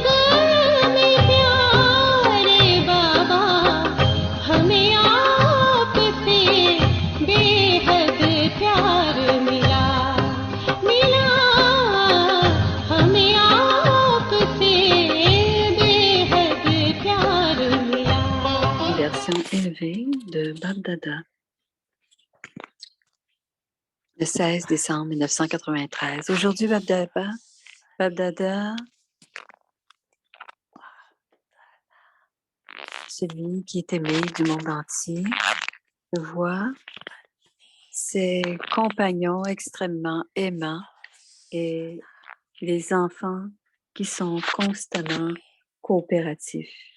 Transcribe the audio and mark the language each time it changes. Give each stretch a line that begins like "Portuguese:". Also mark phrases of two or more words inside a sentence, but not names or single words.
Hindi: में प्यारे बाबा हमें आपसे बेहद प्यार मिला मिला हमें आपसे बेहद प्यार मिला
French: Version élevée de Babdada. Le 16 décembre 1993. Aujourd'hui, Babdada, celui qui est aimé du monde entier, voit ses compagnons extrêmement aimants et les enfants qui sont constamment coopératifs.